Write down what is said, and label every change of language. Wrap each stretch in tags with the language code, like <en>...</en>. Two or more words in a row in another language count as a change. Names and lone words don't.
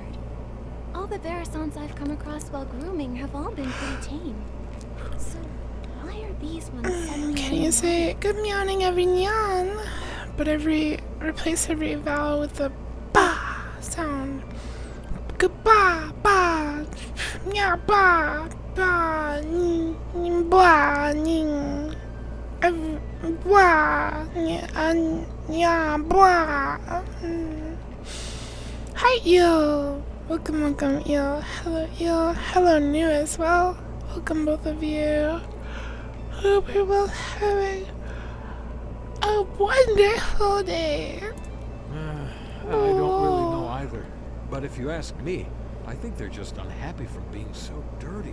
<en>All the barasons I've come across while grooming have all been pretty tame. So why are these ones suddenly... Can you say good meowing every nyan? But replace every vowel with a ba sound. Goodbye, ba, meow, ba, ba, ba, ning, ba, nya, ba. Hi, Eel. Welcome, welcome, Eel. Hello, Eel. Hello, New as well. Welcome, both of you. Hope you're both having a wonderful day. I don't really know either. But if you ask me, I think they're just unhappy from being so dirty.</en>